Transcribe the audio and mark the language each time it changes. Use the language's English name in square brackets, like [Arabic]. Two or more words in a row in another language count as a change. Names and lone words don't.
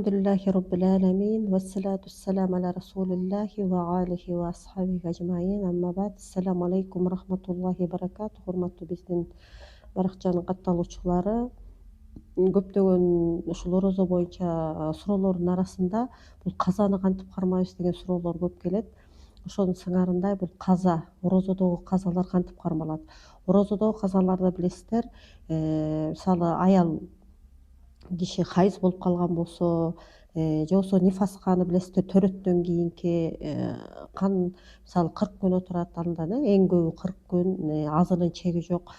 [Arabic] لله رب العالمين والصلاة والسلام على رسول الله وآله وأصحابه أجمعين. أما بعد, السلام عليكم رحمة الله بركاته. [Kyrgyz] Hormatly биздин баракчанын катталуучулары, көптөгөн ушул орозо боюнча суроолордун арасында бул казаны кантип кармайбыз деген суроолор көп келет. Ошонун сыңарындай бул каза, орозодогу казалар кантип кармалат? Орозодогу казаларды билесиздер, мисалы аял киши хайыз болуп калган болсо, же болбосо нифас каны билесиздер, төрөттөн кийинки кан мисалы 40 күн отурат, андан эң көбү 40 күн, азынын чеги жок.